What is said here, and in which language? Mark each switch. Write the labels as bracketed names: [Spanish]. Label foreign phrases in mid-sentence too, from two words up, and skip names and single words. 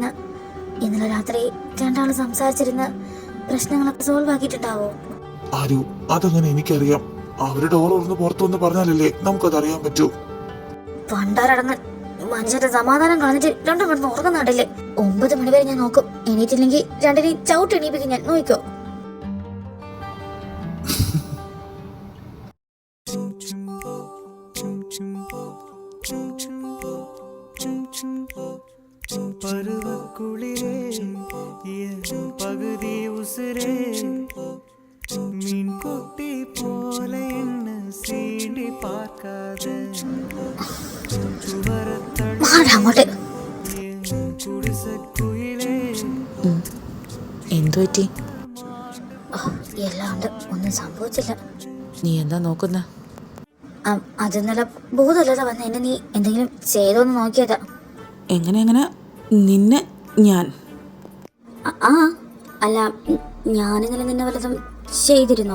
[Malayalam] ഇന്നലെ രാത്രി രണ്ടാളും സംസാരിച്ചിരുന്ന് പ്രശ്നങ്ങളൊക്കെ സോൾവ് ആക്കിയിട്ടുണ്ടാവോ? ആരു, അതങ്ങനെ എനിക്കറിയാം. അവര് ഡോർ തുറന്ന് പുറത്തു വന്ന് പറഞ്ഞാലല്ലേ നമുക്കതറിയാൻ പറ്റൂ. പണ്ടാരടങ്ങൻ മനുഷ്യന്റെ സമാധാനം കളഞ്ഞിട്ട് രണ്ടും കിടന്ന് ഉറങ്ങുന്നുണ്ടല്ലേ. 9 മണി വരെ ഞാൻ നോക്കും. എണീറ്റില്ലെങ്കിൽ രണ്ടിനെയും ചവിട്ട് എണീപ്പിക്കും ഞാൻ. നോക്കിക്കോ. [Tamil] பருவக்குளிரே என் பகுதி உசுரே மீன் கொட்டி போல என்ன சீண்டி பார்க்காத [Malayalam] മാറ് അങ്ങോട്ട്. [Tamil] என் குடிசக்குயிலே [Malayalam] എന്തു പറ്റി? എല്ലാം ഉണ്ട്, ഒന്നും സംഭവിച്ചില്ല. നീ എന്താ നോക്കുന്ന? അത് ഇന്നലെ ബോധമില്ലാതെ വന്ന എന്നെ നീ എന്തെങ്കിലും ചെയ്തോന്ന് നോക്കിയതാ. എങ്ങനെ നിന്നെ ഞാൻ? ആ അല്ല, ഞാനിന്നലെ നിന്നെ വല്ലതും ചെയ്തിരുന്നോ?